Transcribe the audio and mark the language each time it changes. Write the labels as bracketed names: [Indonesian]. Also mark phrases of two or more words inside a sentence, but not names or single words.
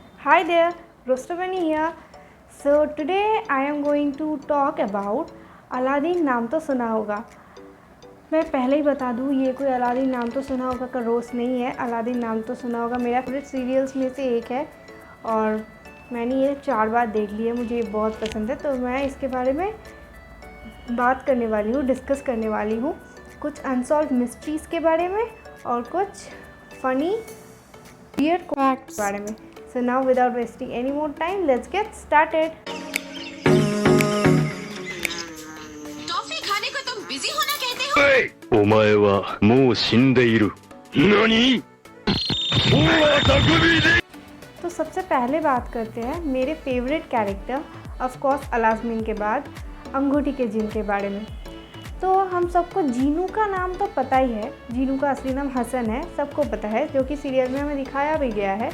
[English] Hi there, Rostamani here. So today I am going to talk about अलादीन। नाम तो सुना होगा। [Hindi] मैं पहले ही बता दूँ, ये कोई अलादीन नाम तो सुना होगा का रोस्ट नहीं है। अलादीन नाम तो सुना होगा, मेरा [English] favorite serials [Hindi] में से एक है और मैंने ये 4 बार देख लिया। मुझे ये बहुत पसंद है, तो मैं इसके बारे में बात करने वाली हूँ, डिस्कस करने वाली हूँ कुछ [English] unsolved mysteries [Hindi] के बारे में और कुछ [English] funny weird facts [Hindi] के बारे में। [English] So now without wasting any more time, let's get started. [Hindi] टॉफी खाने को तुम बिजी होना कहते हो? [Japanese] お前はもう死んでいる。何？ [Hindi] तो सबसे पहले बात करते हैं मेरे [English] favorite character of course [Hindi] अलाज़मीन के बाद अंगूठी के जिन के बारे में। तो हम सबको जीनू का नाम तो पता ही है। जीनू का असली नाम हसन है, सबको पता है, जो कि सीरियल में हमें दिखाया भी गया है।